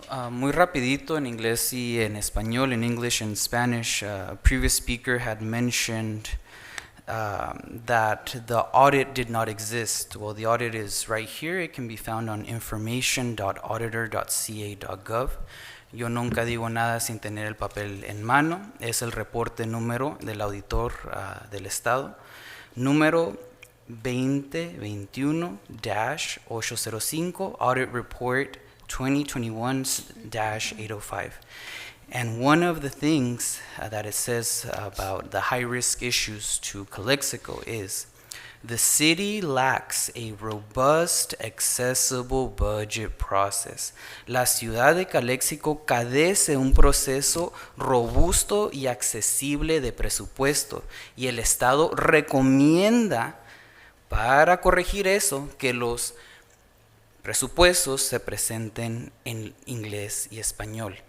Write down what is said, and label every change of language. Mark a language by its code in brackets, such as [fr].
[es] Muy rapidito en inglés y en español, [en] in English and Spanish. A previous speaker had mentioned that the audit did not exist. Well, the audit is right here. It can be found on information.auditor.ca.gov. [es] Yo nunca digo nada sin tener el papel en mano. Es el reporte número del auditor del Estado. [en] Número 2021-805, Audit Report 2021-805. And one of the things that it says about the high-risk issues to Calexico is the city lacks a robust, accessible budget process. [es] La ciudad de Calexico carece un proceso robusto y accesible de presupuesto, y el Estado recomienda, para corregir eso, que los presupuestos se presenten en inglés y español.